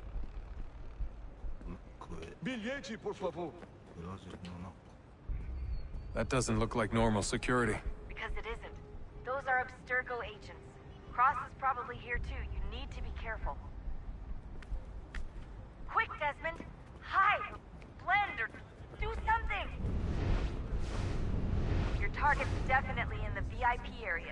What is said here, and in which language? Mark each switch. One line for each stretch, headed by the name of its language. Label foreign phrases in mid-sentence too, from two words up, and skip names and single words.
Portuguese: Bilhete, por favor.
Japanese: ブラジルの中
English: That doesn't look like normal security. Because it isn't. Those are Abstergo agents. Cross is probably here too. You need to be careful. Quick, Desmond! Hide! Blend or do something! Your target's definitely in the VIP area.